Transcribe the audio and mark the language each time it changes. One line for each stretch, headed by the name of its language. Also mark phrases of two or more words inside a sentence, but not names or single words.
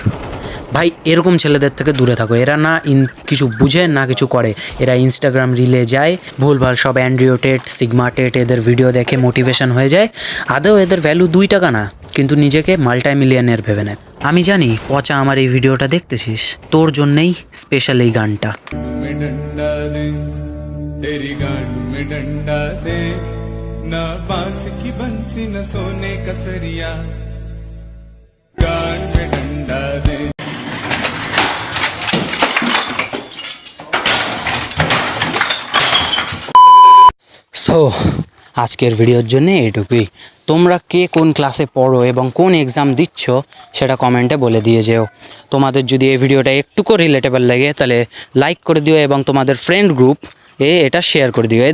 Bangla: ভাই এরকম ছেলেদের থেকে দূরে থাকো, এরা না কিছু বুঝে না কিছু করে, এরা ইনস্টাগ্রাম রিলে যায়, ভুলভাল সব অ্যান্ড্রিও টেট, সিগমা টেট এদের ভিডিও দেখে মোটিভেশন হয়ে যায়। আদৌ এদের ভ্যালু 2 টাকা না, কিন্তু নিজেকে মাল্টিমিলিয়নের ভেবে নেয়। আমি জানি পচা আমার এই ভিডিওটা দেখতেছিস, তোর জন্যেই স্পেশাল এই গানটা।
Hindi: तेरी गांड में डंडा दे ना बांस की बंसी न सोने का सरिया गांड में डंडा दे।
Bangla: সো আজকের ভিডিওর জন্য এইটুকুই। তোমরা কে কোন ক্লাসে পড়ো এবং কোন এক্সাম দিচ্ছ সেটা কমেন্টে বলে দিয়ে যেও। তোমাদের যদি এই ভিডিওটা একটুকু রিলেটেবল লাগে তাহলে লাইক করে দিও এবং তোমাদের
English: friend group
Bangla: এটা শেয়ার করে দিও।